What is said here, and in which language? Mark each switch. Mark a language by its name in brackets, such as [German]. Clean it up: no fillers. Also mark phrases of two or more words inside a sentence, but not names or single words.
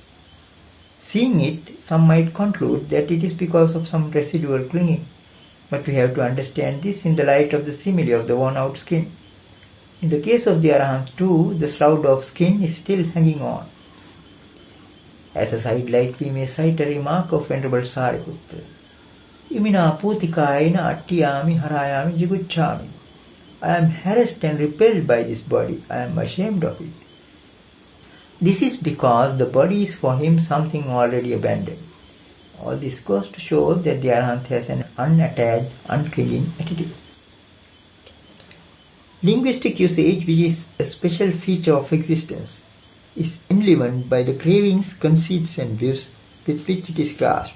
[English] Seeing it, some might conclude that it is because of some residual clinging, but we have to understand this in the light of the simile of the worn-out skin. In the case of the Arahant too, the sloughed off skin is still hanging on. As a sidelight, we may cite a remark of Venerable Sariputta. [Pali] Imina putikaina attiyami harayami jiguchami. [English] I am harassed and repelled by this body. I am ashamed of it. This is because the body is for him something already abandoned. All this goes to show that the Arahant has an unattached, unclinging attitude. Linguistic usage, which is a special feature of existence, is enlivened by the cravings, conceits and views with which it is grasped.